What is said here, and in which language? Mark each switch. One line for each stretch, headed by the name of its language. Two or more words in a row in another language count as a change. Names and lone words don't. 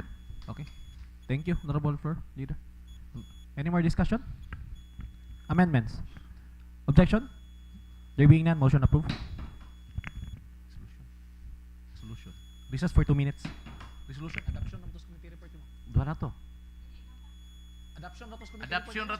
English: Okay. Thank you, Honorable Flor, Leader. Any more discussion? Amendments? Objection? There being none, motion approved. Resolution. Recess for 2 minutes. Resolution. Adoption of those committee report.
Hiligaynon: Duha na to.
English: Adoption of those committee Adoption report.